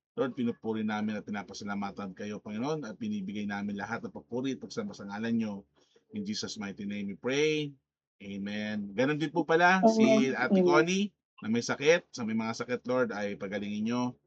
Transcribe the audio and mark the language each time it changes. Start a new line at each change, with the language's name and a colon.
Filipino: Lord, pinupuri namin at pinapasalamatan kayo, Panginoon, at binibigay namin lahat ng papuri at pagsamba sa ngalan nyo.
English: In Jesus' mighty name we pray.
Filipino: Amen. Ganon din po pala si Ate Amen. Connie na may sakit. Sa may mga sakit, Lord, ay pagalingin nyo.